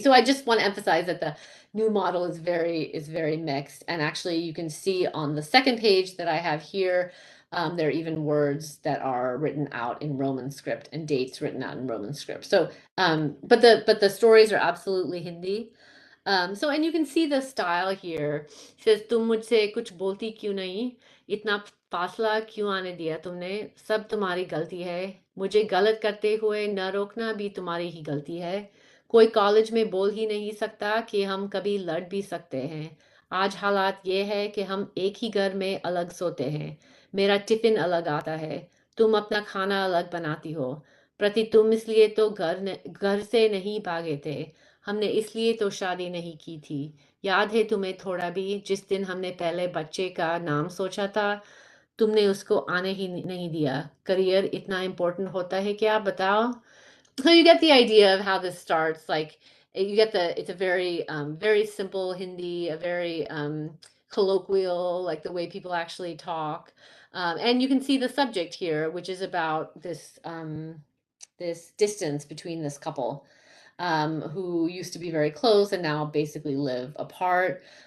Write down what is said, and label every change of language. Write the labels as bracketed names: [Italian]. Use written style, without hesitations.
[English] So I just want to emphasize that the new model is very mixed. And actually you can see on the second page that I have here, there are even words that are written out in Roman script and dates written out in Roman script. So, but the stories are absolutely Hindi. So, and you can see the style here. It says, [Hindi] "तुम मुझसे कुछ बोलती क्यों नहीं? इतना फासला क्यों आने दिया तुमने? सब तुम्हारी गलती है। मुझे गलत करते हुए न रोकना भी तुम्हारी ही गलती है। कोई कॉलेज में बोल ही नहीं सकता कि हम कभी लड़ भी सकते हैं। आज हालात ये है कि हम एक ही घर में अलग सोते हैं। मेरा टिफिन अलग आता है। तुम अपना खाना अलग बनाती हो। प्रति तुम इसलिए तो घर से नहीं भागे थे। हमने इसलिए तो शादी नहीं की थी। याद है तुम्हें थोड़ा भी जिस दिन हमने पहले बच्चे का नाम सोचा था, तुमने उसको आने ही नहीं दिया। करियर इतना इम्पोर्टेंट होता है क्या बताओ?" [English] So you get the idea of how this starts. Like you get it's a very simple Hindi, a very colloquial, like the way people actually talk. And you can see the subject here, which is about this distance between this couple who used to be very close and now basically live apart.